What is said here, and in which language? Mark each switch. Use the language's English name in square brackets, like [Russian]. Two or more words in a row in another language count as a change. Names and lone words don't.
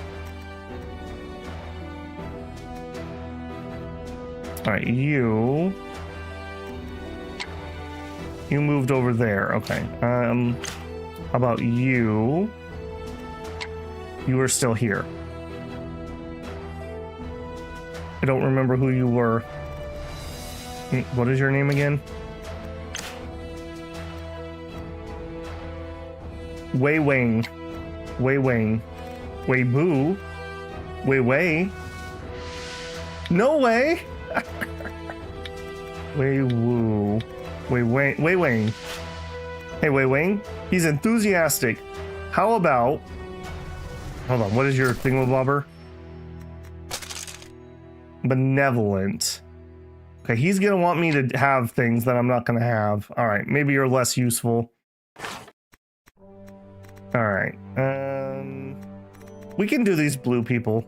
[English] All right, you moved over there. Okay. How about you? You are still here. I don't remember who you were. What is your name again? Wei Wang. Wei Wang. Wei Boo. Wei Wei. No way! Wei Woo. Wei Wang. Wei Wang. Hey, Wei Wang. He's enthusiastic. How about... Hold on, what is your thingamabobber? Benevolent. Okay, he's gonna want me to have things that I'm not gonna have. Alright, maybe you're less useful. Alright, we can do these blue people.